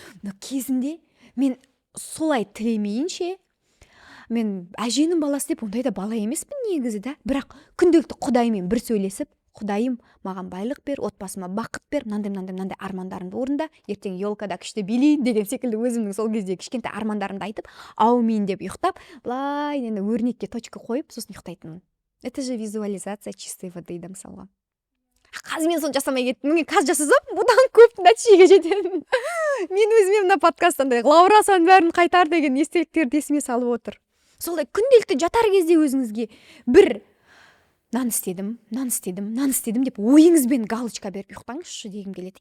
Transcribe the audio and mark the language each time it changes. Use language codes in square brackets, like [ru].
[kk] Но кезінде мен солай тілемейінше, мен әженің баласы деп ондай да бала емеспін негізі да. Бірақ күнделікті Құдаймен бір сөйлесіп, Құдайым маған байлық бер, отбасыма бақыт бер, мынандай армандарымды орында, ертең елкада күшті билейін деген секілді өзімнің сол кезде кішкентай армандарымды айтып, аумин деп ұйықтап, былай енді өрнекке точка қойып, сосын ұйықтайтынмын. [ru] Это же визуализация чистой воды да, [kk] мысалға. Қазір мен соны жасамай кеттім. Мен қазір жасасам, бұдан көп нәтижеге жетемін. Мен өзіме мына подкасттандай Лаурасаның бәрін қайтар деген естеліктерді есіме салып отыр. Солай күнделікті жатар кезде өзіңізге бір нан істедім деп ойыңызбен галочка беріп ұйықтаңызшы дегім келеді.